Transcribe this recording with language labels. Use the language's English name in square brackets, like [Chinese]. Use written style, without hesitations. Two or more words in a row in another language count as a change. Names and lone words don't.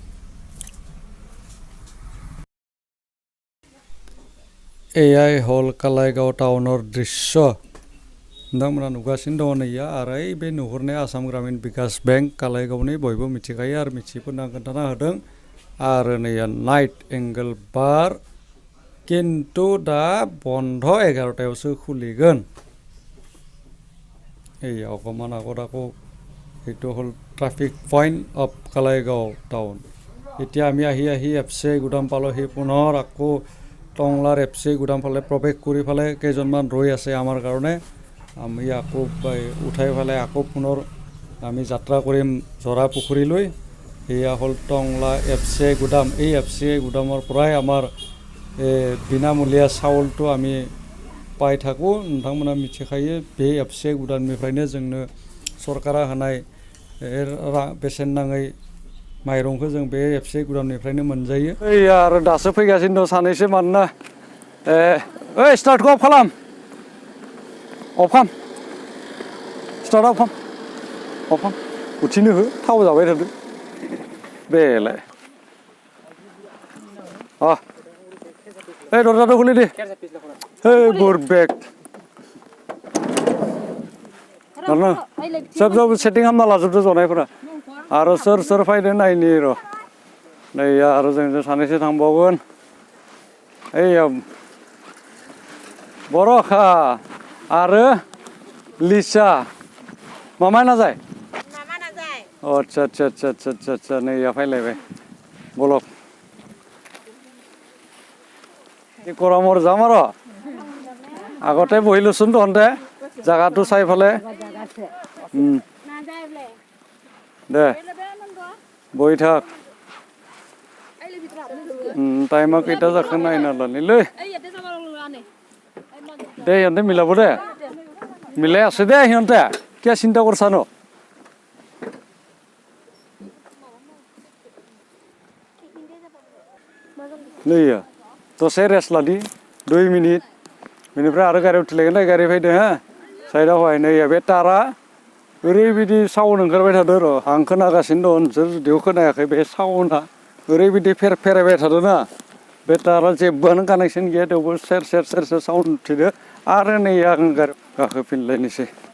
[Bodo] एआई हल कालाइगाव टाउनर दृश्य नोंथांमोना नुगासिनो दङ नैया आरो बे नुहुरनाया आसाम ग्रामीण बिकास बेंक कालाइगावनि बयबो मिथिखायो आरो मिथियैफोरनो आं खोन्थाना होदों आरो नैया नाइट एंगल बार किन्तु दा बन्द 11टायावसो खुलिगोन [Assamese] এই অকণমান আগত আকৌ এইটো হ'ল ট্ৰাফিক পইণ্ট অফ কালাইগাঁও টাউন এতিয়া আমি আহি আহি এফচি গুদাম পালোহি পুনৰ আকৌ টংলাৰ এফচি গুদাম ফালে প্ৰৱেশ কৰি ফালে কেইজনমান ৰৈ আছে আমাৰ কাৰণে আমি আকৌ উঠাই ফালে আকৌ পুনৰ আমি যাত্ৰা কৰিম জৰা পুখুৰীলৈ এয়া হ'ল টংলা এফচি গুদাম এই এফচি গুদামৰ পৰাই আমাৰ বিনামূলীয়া চাউলটো আমি [Bodo] पाइ थाखो नोंथांमोना मिथिखायो बे एफसि गुदामनिफ्रायनो जोंनो सरकारा होनाय बेसेन नाङै माइरंखौ जों बे एफसि गुदामनिफ्रायनो मोनजायो ओइ आरो दासो फैगासिनो दं सानैसो मानोना ओइ स्टार्टखौ अफ खालाम स्टार्ट अफ खालाम उथिनो हो थाव जाबाय थादो बेलाय [Bangla] এই দরজাটা খুলে দে এই বুরবেক না সব সব সেটিং [Bodo] হামনা লাজोबदो जनायफोरा आरो सोर सोर फायदो नायनि र नै आरो जों सानैसो थांबावगोन ओइ बरखा आरो लिसा मामा ना जाय [Hindi] अच्छा अच्छा अच्छा अच्छा [Bodo] अच्छा नै या फायलायबाय बलक [Assamese] গৰমৰ যাম আৰু আগতে বহিলোচোন তহঁতে জাগাটো চাই ফালে দে বহি থাক টাইমা কেইটা যাখো নাইনা লানিলৈ দে সিহঁতে মিলাব দে মিলাই আছে দে সিহঁতে কিয় চিন্তা কৰছা ন [Bodo] नैया दसे रेस्ट लादि 2 मिनिट बेनिफ्राय आरो गारियाव उथिलायगोन दे गारि फैदो हा साइडआव हाय नैया बे तारा ओरैबायदि साउन्ड ओंखारबाय थादों र' आं खोनागासिनो दं नोंसोर जुदियाव खोनायाखै बे साउन्डआ ओरैबायदि फेरायबाय थादों ना बे तारा जेबोआनो कानेक्सन गैया थेवबो सेर सेर सेर सेर साउन्ड उथिदो आरो नैया आं गारि गाखोफिनलायनोसै